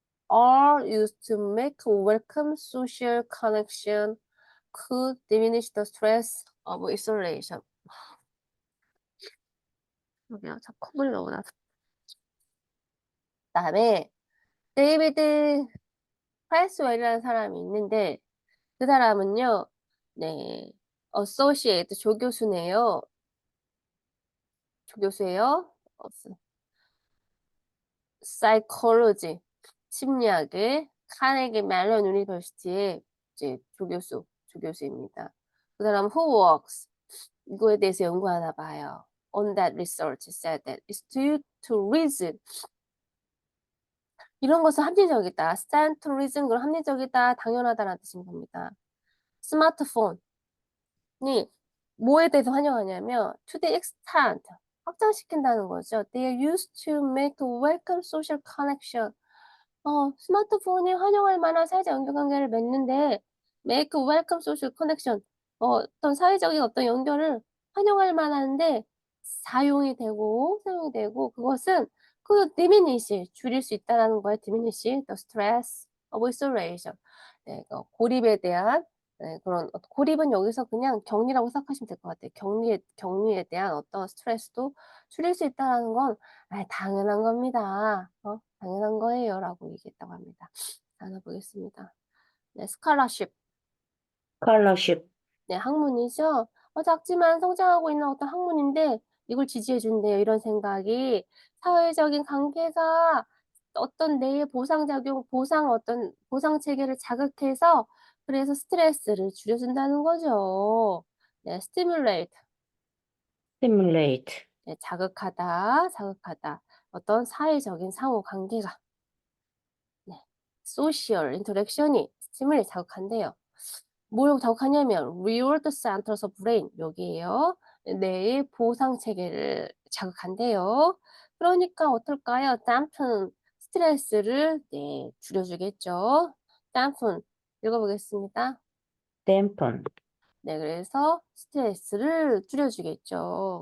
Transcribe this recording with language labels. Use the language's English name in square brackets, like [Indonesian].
[English] are used to make welcome social connection, could diminish the stress of isolation. [Korean] 여기요, 자, 콧물이 너무 나서. 그다음에 데이비드 프레스웰이라는 사람이 있는데 그 사람은요, 네, associate 조교수네요. 조교수예요. psychology 심리학의 카네기 멜론 유니버시티의 이제 조교수입니다. 그 사람 [English] who works [Korean] 이거에 대해서 연구하나 봐요. [English] On that research said that it's due to reason. [Korean] 이런 것은 합리적이다. [English] stand to reason [Korean] 그런 합리적이다, 당연하다라는 뜻인 겁니다. 스마트폰이 뭐에 대해서 환영하냐면 [English] to the extent [Korean] 확장시킨다는 거죠. [English] They are used to make welcome social connection. [Korean] 스마트폰이 환영할 만한 사회적 연결관계를 맺는데 [English] make welcome social connection [Korean] 어떤 사회적인 어떤 연결을 환영할 만한데 사용이 되고 그것은 diminish 줄일 수 있다라는 거예요. [English] diminish the stress of isolation. [Korean] 네, 고립에 대한 그런 고립은 여기서 그냥 격리라고 생각하시면 될 것 같아요. 격리에 대한 어떤 스트레스도 줄일 수 있다라는 건 당연한 겁니다. 당연한 거예요라고 얘기했다고 합니다. 하나 보겠습니다. 네, 스칼러십. [English] scholarship. [Korean] 네, 학문이죠. 작지만 성장하고 있는 어떤 학문인데 이걸 지지해 준대요. 이런 생각이 사회적인 관계가 어떤 뇌의 보상작용, 보상 체계를 자극해서 그래서 스트레스를 줄여준다는 거죠. [English] 네, stimulate. stimulate, [Korean] 네, 자극하다. 어떤 사회적인 상호 관계가 네, [English] social interaction [Korean] 이 스timulate 자극한대요. 뭘 자극하냐면 [English] reward centers of brain [Korean] 여기에요. 뇌의 보상 체계를 자극한대요. 그러니까 어떨까요? dampen 스트레스를 네, 줄여주겠죠. dampen 읽어보겠습니다. [English] dampen, [Korean] 네, 그래서 스트레스를 줄여주겠죠.